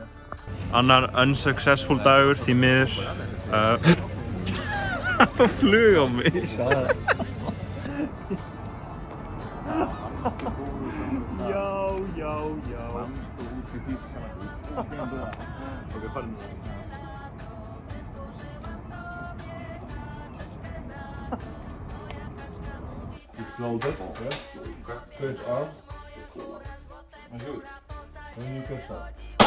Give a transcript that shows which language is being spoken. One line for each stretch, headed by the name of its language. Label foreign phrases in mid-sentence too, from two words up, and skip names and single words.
Icelandic: Annar unsuccessful dagur því miður. Flug á mig. Já. Ok, farin.
English: You float it, yes. Stretch arms. And good. Then you can shot.